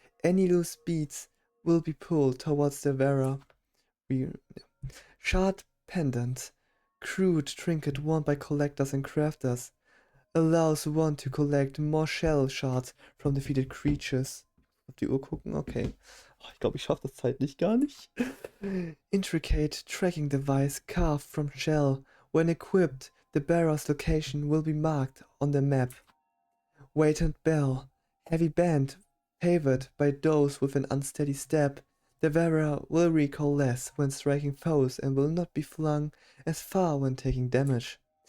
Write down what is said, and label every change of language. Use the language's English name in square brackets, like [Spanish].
[English] Any loose beads will be pulled towards the wearer. Shard pendant, crude trinket worn by collectors and crafters, allows one to collect more shell shards from defeated creatures. [German] Auf die Uhr gucken, okay. Oh, ich glaube, ich schaffe das zeitlich gar nicht. [English] Intricate tracking device carved from shell. When equipped, the bearer's location will be marked on the map. Weighted bell, heavy band favored by those with an unsteady step. The wearer will recoil less when striking foes and will not be flung as far when taking damage.